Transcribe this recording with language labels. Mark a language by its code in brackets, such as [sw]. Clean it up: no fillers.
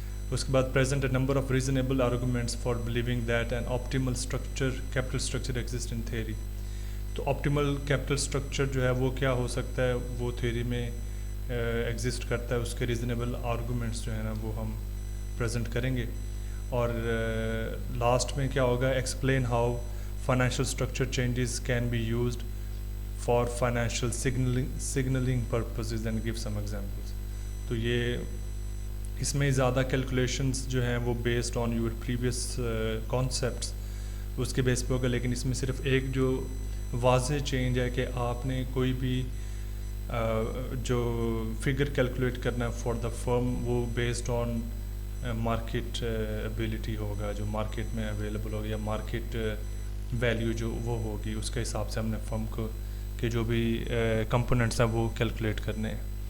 [en] اس کے بعد present a number of reasonable arguments for believing that an optimal structure capital structure exist in theory. [ur] تو optimal capital structure جو ہے وہ کیا ہو سکتا ہے, وہ تھیوری میں ایگزسٹ کرتا ہے. اس کے ریزنیبل آرگومنٹس جو ہے نا وہ ہم پریزنٹ کریں گے. اور لاسٹ میں کیا ہوگا, [en] Explain how financial structure changes can be used for financial signaling purposes and give some examples. [ur] تو یہ اس میں زیادہ calculations جو ہیں وہ [en] based on your previous concepts [ur] اس کے بیس پہ ہوگا, لیکن اس میں صرف ایک جو واضح چینج ہے کہ آپ نے کوئی بھی جو فگر کیلکولیٹ کرنا ہے فار دا فرم وہ بیسڈ آن مارکیٹ ابیلٹی ہوگا, جو مارکیٹ میں اویلیبل ہوگا, یا مارکیٹ ویلیو جو وہ ہوگی اس کے حساب سے ہم نے فرم کو کے جو بھی کمپوننٹس ہیں وہ کیلکولیٹ کرنے ہیں.